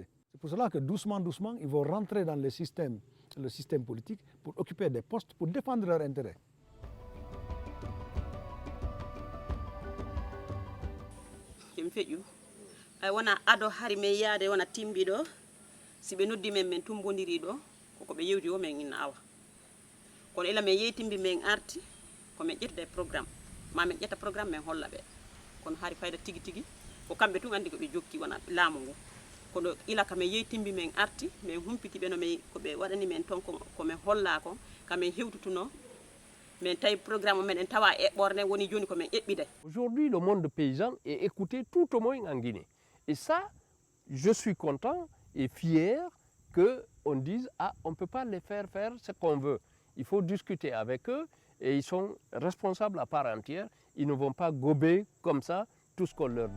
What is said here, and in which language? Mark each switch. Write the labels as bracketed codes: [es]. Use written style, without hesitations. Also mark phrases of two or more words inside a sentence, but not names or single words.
[fr] C'est pour cela que doucement, doucement, ils vont rentrer dans le système politique pour occuper des postes, pour défendre leurs intérêts. [ff] ay wona ado hari men yaade wona timbiɗo si ɓe noddi men min tumbodiri ɗo koko ɓe yewti o men ina awa kono ila men yeytimbi men arti ko min ƴetta programme ma min ƴetta programme min holla ɓe kono hari fayda tigi tigi ko kamɓe tun andi ko ɓe jokki wona laamu ngu kono ila kamin yeytimbi min arti min humpiti ɓe no min koɓe waɗani men ton komin holla ko kamin hewtutuno min tawi programme meɗen tawa eɓɓorde woni joni komin eɓɓiday. [fr] Aujourd'hui, le monde paysan est écouté tout au moins en Guinée. Et ça, je suis content et fier qu'on dise « Ah, on ne peut pas les faire faire ce qu'on veut. Il faut discuter avec eux et ils sont responsables à part entière. Ils ne vont pas gober comme ça tout ce qu'on leur dit.